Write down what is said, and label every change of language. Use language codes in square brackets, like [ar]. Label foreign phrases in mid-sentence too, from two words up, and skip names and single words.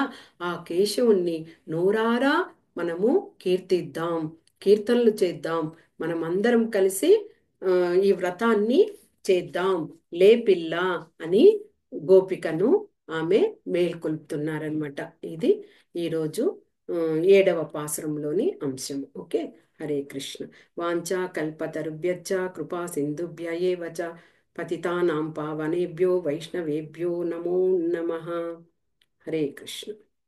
[te] ఆ కేశవుణ్ణి నోరారా మనము కీర్తిద్దాం, కీర్తనలు చేద్దాం. మనం అందరం కలిసి ఈ వ్రతాన్ని చేద్దాం. లే పిల్ల అని గోపికను ఆమె మేల్కొల్పుతున్నారనమాట. ఇది ఈరోజు 7వ పాసురంలోని అంశం. [sa] ఓకే, హరే కృష్ణ. వాంఛా కల్పతరుభ్యశ్చ కృపా సింధుభ్య ఏవ చ పతితానాం పావనేభ్యో వైష్ణవేభ్యో నమో నమః. హరే కృష్ణ.